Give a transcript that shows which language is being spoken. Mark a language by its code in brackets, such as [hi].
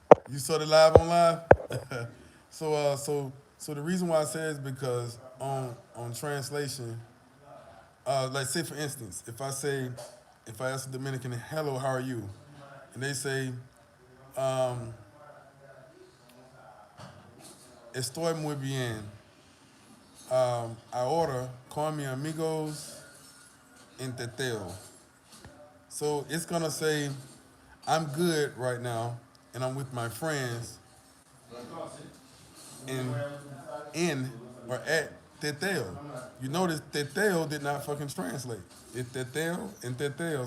[en] You saw the live on live. So the reason why I say is because on translation, like say for instance, if I ask a Dominican, "Hello, how are you?" and they say, um, [es] "Estoy muy bien." Ahora con mi amigos en Teteo. [en] So it's gonna say, "I'm good right now, and I'm with my friends in in or at Teteo." You notice Teteo did not fucking translate. It's Teteo and Teteo.